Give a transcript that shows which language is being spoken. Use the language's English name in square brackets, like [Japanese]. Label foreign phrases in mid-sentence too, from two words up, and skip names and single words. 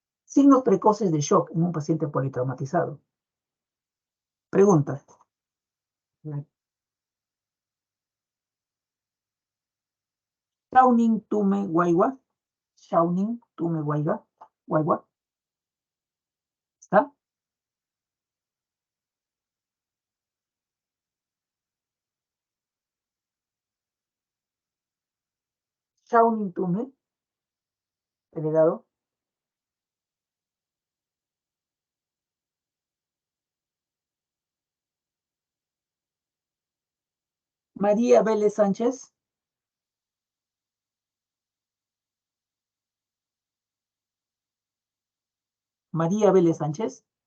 [Spanish] Signos precoces de shock en un paciente politraumatizado. Pregunta. Shaunin Tume Waiwa. Shaunin Tume Waiwa. Waiwa. ¿Está? Shaunin Tume. Delegado. María Vélez Sánchez. María Vélez Sánchez.